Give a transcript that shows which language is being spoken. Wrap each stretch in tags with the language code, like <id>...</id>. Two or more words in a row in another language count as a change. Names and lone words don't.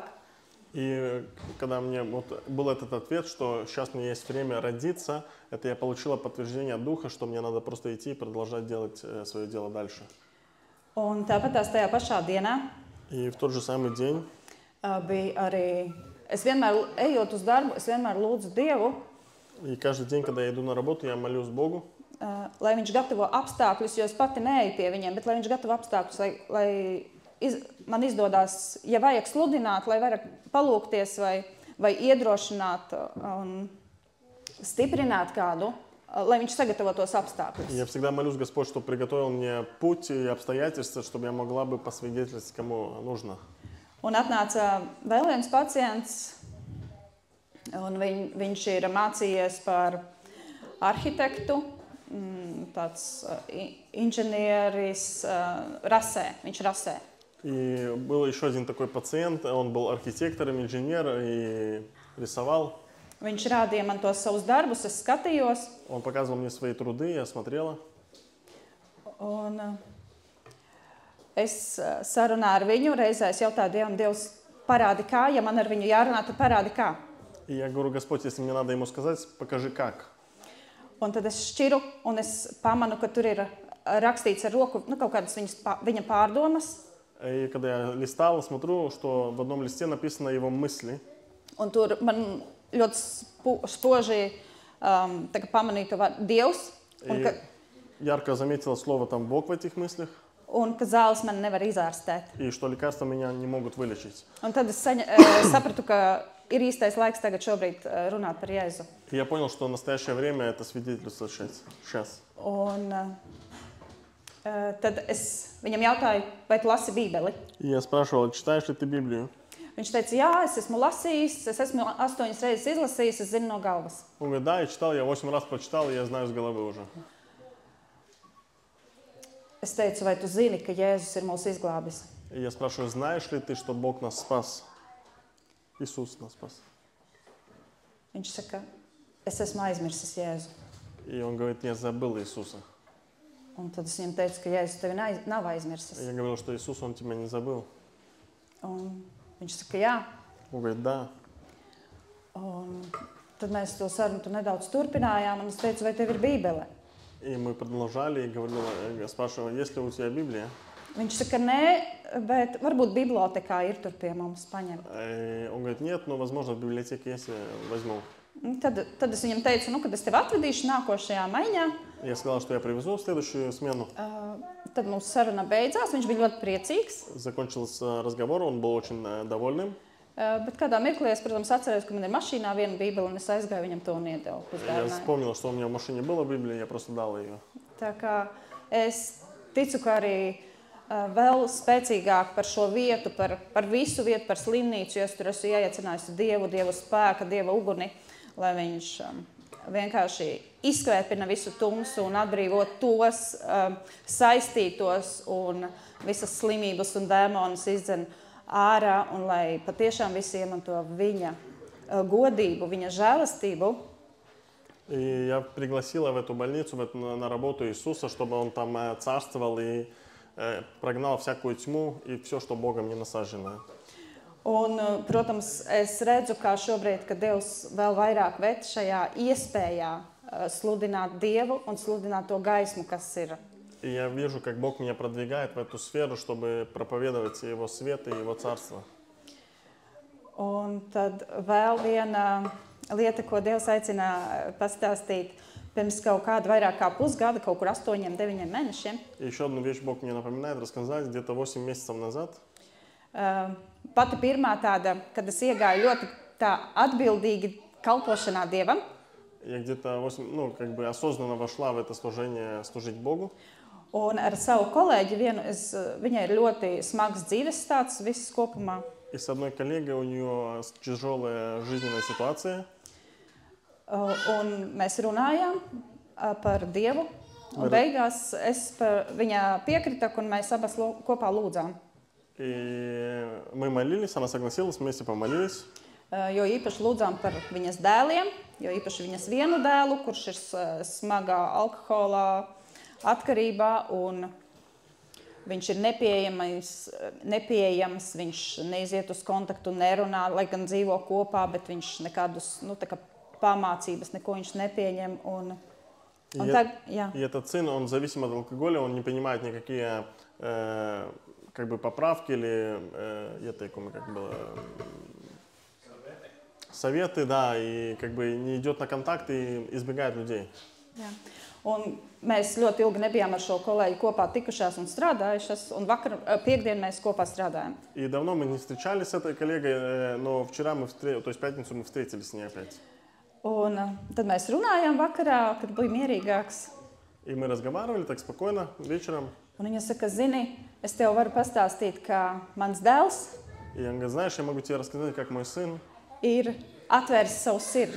<ru>И когда мне был этот ответ, что сейчас мне есть время родиться, это я получила подтверждение от Духа, что мне надо просто идти и продолжать делать свое дело дальше.</ru> <lv>Un tāpat tajā pašā dienā</lv> <ru>И в тот же самый день</ru> <lv>bija arī, es vienmēr ejot uz darbu, es vienmēr lūdzu Dievu,</lv> <ru>и каждый день, когда я иду на работу, я молюсь Богу,</ru> <lv>lai viņš gatavo apstākļus, jo es pati neeju pie viņiem, bet lai viņš gatavo apstākļus, lai man izdodās, ja vajag sludināt, lai vairāk palūgties vai iedrošināt un stiprināt kādu, lai viņš sagatavo tos apstākļus.</lv> <ru>Я всегда молюсь, Господь, чтобы приготовил мне путь и обстоятельства, чтобы я могла бы посвидетельствовать, кому нужно.</ru> <lv>Un atnāca vēl viens pacients, un viņš ir mācījies par arhitektu, tāds inženieris rasē, viņš rasē.</lv> <ru>И был еще один такой пациент, он был архитектором, инженером и рисовал.</ru> <lv>Viņš rādīja man tos savus darbus, es skatījos.</lv> <ru>Он показывал мне свои труды, я смотрела.</ru> <lv>Un es sarunā ar viņu, reizē es jautāju Dievam, Dievs, parādi kā, ja man ar viņu jārunā, tad parādi kā.</lv> <ru>И я говорю, Господь, если мне надо ему сказать, покажи как.</ru> <lv>Un tad es šķiru, un es pamanu, ka tur ir rakstīts ar roku, kaut kādas viņa pārdomas.</lv> <ru>И когда я листал, смотрю, что в одном листе написано его мысли.</ru> <lv>Un tur man ļoti spoži pamanīja to vārdu Dievs,</lv> <ru>ярко заметила слово там Бог в этих мыслях,</ru> <lv>un ka zāles man nevar izārstēt.</lv> <ru>и что лекарства меня не могут вылечить.</ru> <lv>Un tad es sapratu, ka ir īstais laiks tagad šobrīd runāt par Jēzu.</lv> <ru>И я понял, что настоящее время это свидетельство сейчас.</ru> <lv>Un tad es viņam jautāju, vai tu lasi Bībeli?</lv> <ru>И я спрашивал, читаешь ли ты Библию?</ru> <lv>Viņš teica, jā, es esmu lasījis, es esmu 8 reizes izlasījis, es zinu no galvas.</lv> <ru>Он говорит, да, я читал, я 8 раз прочитал, и я знаю с головы уже.</ru> <lv>Es teicu, vai tu zini, ka Jēzus ir mūs izglābis?</lv> <ru>И я спрашиваю, знаешь ли ты, что Бог нас спас? Иисус нас спас.</ru> <lv>Viņš saka, es esmu aizmirsis Jēzu.</lv> <ru>И он говорит, я забыл Иисуса.</ru> <lv>Un tad es viņam teicu, ka Jēzus tevi nav aizmirsis.</lv> <ru>Я говорил, что Иисус, Он тебя не забыл.</ru> <lv>Un viņš saka, jā.</lv> <ru>Он говорит, да.</ru> <lv>Un tad mēs to sarunu nedaudz turpinājām, un es teicu, vai tev ir Bībele?</lv> <ru>И мы продолжали, и говорил, я спрашивал, есть ли у тебя Библия?</ru> <lv>Viņš saka, nē, bet varbūt bibliotekā ir tur pie mums paņem.</lv> <ru>Он говорит, нет, но, возможно, в библиотеке есть, я возьму.</ru> <lv>Tad es viņam teicu, kad es tevi atvedīšu nākošajā maiņā.</lv> <ru>Я сказал, что я привезу в следующую смену.</ru> <lv>Tad mūsu saruna beidzās, viņš bija ļoti priecīgs.</lv> <ru>Закончился разговор, он был очень довольным.</ru> <lv>Bet kādā mirklī es, protams, atcerējos, ka man ir mašīnā viena Bībele, un es aizgāju viņam to un iedevu.</lv> <ru>Я вспомнил, что у меня в машине была Библия, я просто дал ее.</ru> <lv>Tā kā es ticu, ka arī vēl spēcīgāk par šo vietu, par visu vietu, par slimnīcu, jo es tur esmu ieaicinājusi Dievu spēka, Dieva uguni, lai viņš vienkārši izkvēpina visu tumsu un atbrīvot tos saistītos un visas slimības un dēmonus izdzen ārā, un lai patiešām visi iemanto viņa godību, viņa žēlastību.</lv> <ru>И я пригласила в эту больницу на работу Иисуса, чтобы Он там царствовал и прогнал всякую тьму и все, что Богом не насажено.</ru> <lv>Un, protams, es redzu, kā šobrīd, ka Dievs vēl vairāk ved šajā iespējā sludināt Dievu un sludināt to gaismu, kas ir.</lv> <ru>И я вижу, как Бог меня продвигает в эту сферу, чтобы проповедовать Его свет и Его царство.</ru> <lv>Un tad vēl viena lieta, ko Dievs aicina pastāstīt, pirms kaut kāda vairāk kā pusgada, kaut kur 8-9 mēnešiem.</lv> <ru>И еще одну вещь Бог мне напоминает рассказать, где-то 8 месяцев назад.</ru> <lv>Pati pirmā tāda, kad es iegāju ļoti tā atbildīgi kalpošanā Dievam.</lv> <ru>Я где-то осознанно вошла в это служение, служить Богу.</ru> <lv>Un ar savu kolēģi vienu, viņai ir ļoti smags dzīves stāsts viss kopumā.</lv> <ru>И с одной коллегой у нее тяжелая жизненная ситуация.</ru> <lv>Un mēs runājām par Dievu. Un beigās es par viņa piekrita, un mēs abas kopā lūdzām.</lv> <ru>И мы молились, она согласилась, вместе помолились.</ru> <lv>Jo īpaši lūdzām par viņas dēliem, jo īpaši viņas vienu dēlu, kurš ir smagā alkohola atkarībā, un viņš ir nepieejams, viņš neiziet uz kontaktu, nerunā, lai gan dzīvo kopā, bet viņš nekādus, pamācības, neko viņš nepieņem.</lv> <ru>И этот сын, он зависим от алкоголя, он не принимает никакие поправки или советы, да, и не идет на контакт и избегает людей.</ru> <lv>Jā. Un mēs ļoti ilgi nebijām ar šo kolēģi kopā tikušās un strādājušas, un piekdien mēs kopā strādājam.</lv> <ru>И давно мы не встречались с этой коллегой, но вчера то есть пятницу мы встретились с ней опять.</ru> <lv>Un tad mēs runājām vakarā, kad bija mierīgāks.</lv> <ru>И мы разговаривали так спокойно вечером.</ru> <lv>Un viņa saka, zini, es tev varu pastāstīt, ka mans dēls</lv> <ru>И он говорит, знаешь, я могу тебе рассказать, как мой сын</ru> <lv>ir atvēris savu sirdi.</lv>